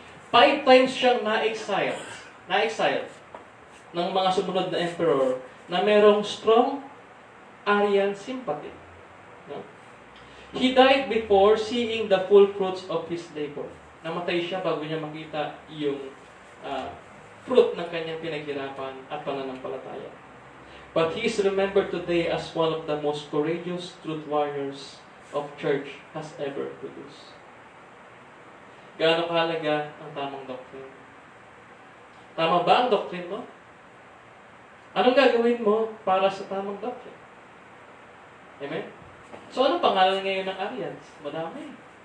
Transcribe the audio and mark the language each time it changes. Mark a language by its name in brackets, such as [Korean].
[Filipino] 5 times siyang na-exile ng mga sumunod na emperor na merong strong Arian sympathy. No? [English] He died before seeing the full fruits of his labor. [Filipino] Namatay siya bago niya makita yung fruit ng kanyang pinaghirapan at pananampalataya. [English] But he is remembered today as one of the most courageous truth warriors of church has ever produced. [Filipino] Gaano kahalaga ang tamang doctrine? Tama ba ang doctrine mo? Anong gagawin mo para sa tamang doctrine? Amen? So, anong pangalan ngayon ng Arians? Madami.